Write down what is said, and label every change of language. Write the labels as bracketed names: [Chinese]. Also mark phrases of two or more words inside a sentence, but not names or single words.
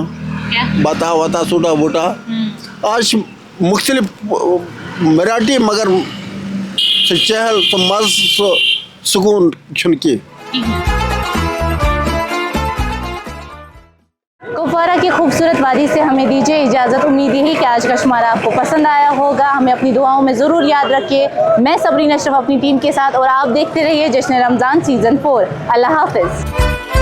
[Kashmiri] بتا وتا ژوٚٹا ووٚٹا. آز چھِ مُختلف ویرایٹی مگر سُہ چہل سُہ مَزٕ سُہ سکوٗن چھُنہٕ کینٛہہ. [Urdu] کپوارہ کی خوبصورت وادی سے ہمیں دیجیے اجازت. امید یہی کہ آج کا شمارہ آپ کو پسند آیا ہوگا. ہمیں اپنی دعاؤں میں ضرور یاد رکھیے. میں صبرین اشرف اپنی ٹیم کے ساتھ اور آپ دیکھتے رہیے جشن رمضان سیزن 4. اللہ حافظ.